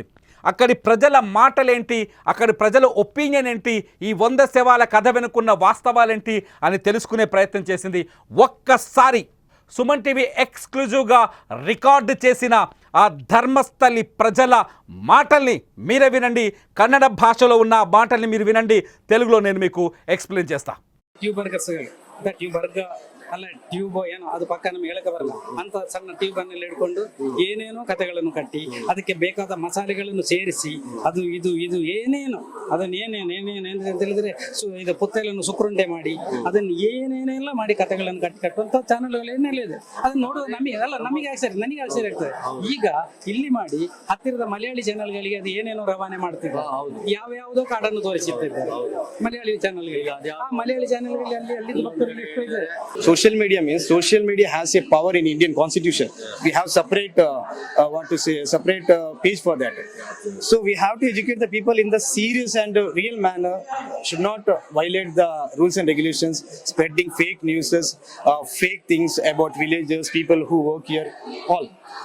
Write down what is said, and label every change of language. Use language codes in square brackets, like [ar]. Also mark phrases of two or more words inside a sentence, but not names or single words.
[te] అక్కడి ప్రజల మాటలేంటి, అక్కడి ప్రజల ఒపీనియన్ ఏంటి, ఈ 100 శవాల కథ వెనుకున్న వాస్తవాలేంటి అని తెలుసుకునే ప్రయత్నం చేసింది. ఒక్కసారి సుమన్ టీవీ ఎక్స్క్లూజివ్గా రికార్డు చేసిన ఆ ధర్మస్థలి ప్రజల మాటల్ని మీరే వినండి. కన్నడ భాషలో ఉన్న మాటల్ని మీరు వినండి. తెలుగులో నేను మీకు ఎక్స్ప్లెయిన్ చేస్తా. [kn] ಟ್ಯೂಬರ್ಗ ಅಲ್ಲ ಟ್ಯೂಬ್ ಏನೋ ಅದು ಪಕ್ಕ ನಮ್ಗೆ ಹೇಳಕ್ಕೆ ಬರಲ್ಲ ಅಂತ ಸಣ್ಣ ಟ್ಯೂಬ್ ಅನ್ನೆಲ್ಲ ಹಿಡ್ಕೊಂಡು ಏನೇನೋ ಕಥೆಗಳನ್ನು ಕಟ್ಟಿ ಅದಕ್ಕೆ ಬೇಕಾದ ಮಸಾಲೆಗಳನ್ನು ಸೇರಿಸಿ ಅದು ಇದು ಏನೇನು ಅದನ್ನ ಏನೇನು ಅಂತ ಹೇಳಿದ್ರೆ ಇದು ಪುತ್ತಲನ್ನು ಸುಕ್ರುಂಡೆ ಮಾಡಿ ಅದನ್ನ ಏನೇನೆಲ್ಲ ಮಾಡಿ ಕಥೆಗಳನ್ನು ಕಟ್ಟುವಂತ ಚಾನೆಲ್ಗಳು ಏನೆಲ್ಲ ಇದೆ ಅದನ್ನ ನೋಡೋದು ನಮಗೆ ಆಶ್ಚರ್ಯ ಆಗ್ತದೆ. ಈಗ ಇಲ್ಲಿ ಮಾಡಿ ಹತ್ತಿರದ ಮಲಯಾಳಿ ಚಾನೆಲ್ಗಳಿಗೆ ಅದು ಏನೇನೋ ರವಾನೆ ಮಾಡ್ತಿದ್ದಾರೆ, ಯಾವ್ಯಾವುದೋ ಕಾಡನ್ನು ತೋರಿಸುತ್ತಿದ್ದಾರೆ ಮಲಯಾಳಿ ಚಾನೆಲ್ಗಳಿಗೆ. ಆ ಮಲಯಾಳಿ ಚಾನೆಲ್ಗಳಲ್ಲಿ ಅಲ್ಲಿ ಭಕ್ತರಲ್ಲಿ ಎಷ್ಟು ಇದೆ. [en] Social media has a power in Indian constitution. We have separate page for that. So we have to educate the people in the serious and real manner. Should not violate the rules and regulations, spreading fake news, fake things about villagers, people who work here, all.